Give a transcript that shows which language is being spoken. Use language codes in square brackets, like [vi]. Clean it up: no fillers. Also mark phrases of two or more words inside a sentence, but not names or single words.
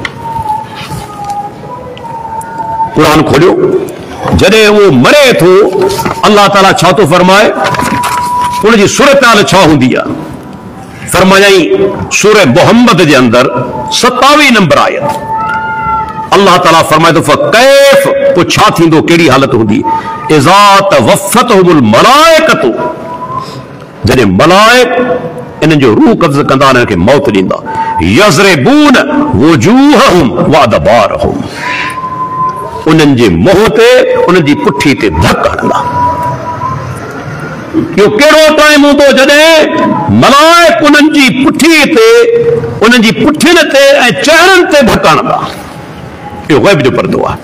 [sd] क़ुरान खोलियो, जॾहिं उहो मरे थो, अल्लाह ताला छा थो फरमाए, उनजी सूरत हाल छा हूंदी आहे? फरमायाई सूरह मोहम्मद जे अंदर 27 नंबर आयत, अल्लाह ताला फरमाए थो फकैफ, पोइ छा थींदो, कहिड़ी हालत हूंदी? [ar] إذا توفتهم الملائكة, [sd] जॾहिं मलाइक इन्हनि जो रूह कब्ज़ कंदा, इन्हनि खे मौत ॾींदा। [ar] يضربون وجوههم وأدبارهم, [sd] उन्हनि जे मुंहं ते, उन्हनि जी पुठी ते धक हणंदा। इहो कहिड़ो टाइम हूंदो जॾहिं मलाइक उन्हनि जी पुठी ते, उन्हनि जी पुठियुनि ते ऐं चेहरनि ते धक हणंदा। इहो ग़ैब जो पर्दो आहे।